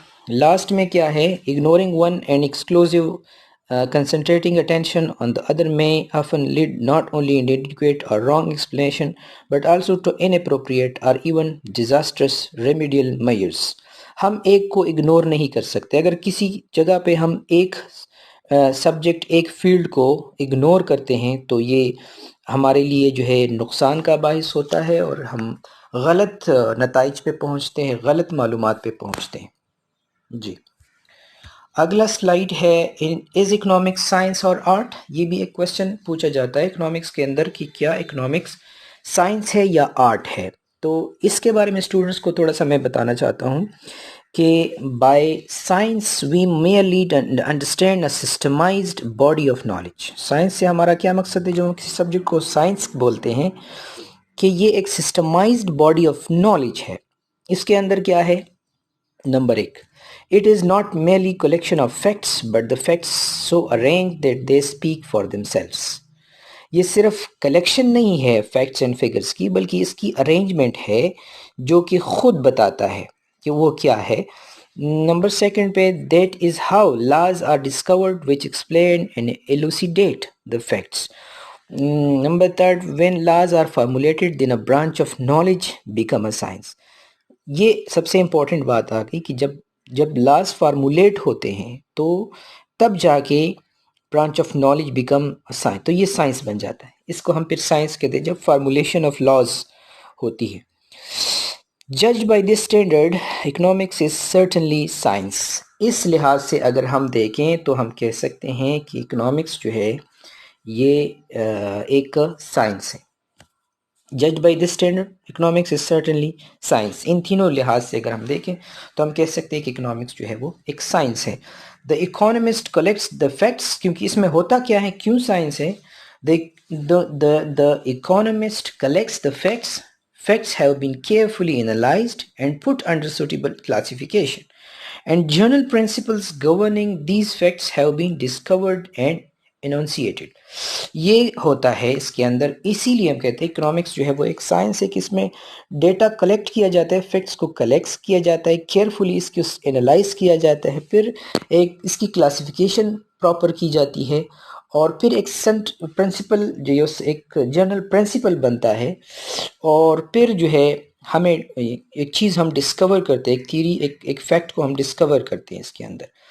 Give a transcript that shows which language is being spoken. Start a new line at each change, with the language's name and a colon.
Urdu: Last میں کیا ہے؟
English: Ignoring one and exclusive concentrating attention on the other may often lead not only inadequate or wrong explanation but also to inappropriate or even disastrous remedial measures.
Urdu: ہم ایک کو ignore نہیں کر سکتے. اگر کسی جگہ پہ ہم ایک سبجیکٹ، ایک فیلڈ کو اگنور کرتے ہیں تو یہ ہمارے لیے جو ہے نقصان کا باعث ہوتا ہے، اور ہم غلط نتائج پہ پہنچتے ہیں، غلط معلومات پہ پہنچتے ہیں. جی، اگلا سلائیڈ ہے از اکنامکس سائنس اور آرٹ. یہ بھی ایک کویسچن پوچھا جاتا ہے اکنامکس کے اندر کہ کیا اکنامکس سائنس ہے یا آرٹ ہے. تو اس کے بارے میں اسٹوڈنٹس کو تھوڑا سا میں بتانا چاہتا ہوں کہ
English: By science we merely understand a systemized body of knowledge.
Urdu: Science سے ہمارا کیا مقصد ہے؟ جو کسی سبجیکٹ کو سائنس بولتے ہیں کہ یہ ایک سسٹمائزڈ باڈی آف نالج ہے. اس کے اندر کیا ہے؟ نمبر ایک،
English: it is not merely collection of facts but the facts so arranged that they speak for themselves.
Urdu: یہ صرف کلیکشن نہیں ہے فیکٹس اینڈ فگرز کی، بلکہ اس کی ارینجمنٹ ہے جو کہ خود بتاتا ہے کہ وہ کیا ہے. نمبر سیکنڈ پہ
English: that is how laws are discovered which explain and elucidate the facts. Number third when laws are formulated then a branch of knowledge become a science.
Urdu: یہ سب سے امپورٹنٹ بات آ گئی کہ جب لاز فارمولیٹ ہوتے ہیں تو تب جا کے branch of knowledge become science, تو یہ سائنس بن جاتا ہے. اس کو ہم پھر سائنس کہتے ہیں جب فارمولیشن آف لاز ہوتی ہے.
English: جج by this standard economics is certainly science.
Urdu: اس لحاظ سے اگر ہم دیکھیں تو ہم کہہ سکتے ہیں کہ اکنامکس جو ہے یہ ایک سائنس ہے.
English: جج by this standard economics is certainly science.
Urdu: ان تینوں لحاظ سے اگر ہم دیکھیں تو ہم کہہ سکتے ہیں کہ اکنامکس جو ہے وہ ایک سائنس ہے.
English: The economist collects the facts.
Urdu: کیونکہ اس میں ہوتا کیا ہے، کیوں سائنس ہے؟
English: The economist collects the facts. Facts have been carefully analyzed and put under suitable classification. and general principles governing these facts have been discovered and enunciated.
Urdu: یہ ہوتا ہے اس کے اندر، اسی لیے ہم کہتے ہیں اکنامکس جو ہے وہ ایک سائنس ہے کہ اس میں ڈیٹا کلیکٹ کیا جاتا ہے، فیکٹس کو کلیکٹ کیا جاتا ہے، کیئرفلی اس کو انالائز کیا جاتا ہے، پھر ایک اس کی کلاسیفیکیشن پراپر کی جاتی ہے، اور پھر ایک پرنسپل جو ایک جنرل پرنسپل بنتا ہے، اور پھر جو ہے ہمیں ایک چیز ہم ڈسکور کرتے ہیں، ایک تھیری، ایک فیکٹ کو ہم ڈسکور کرتے ہیں اس کے اندر.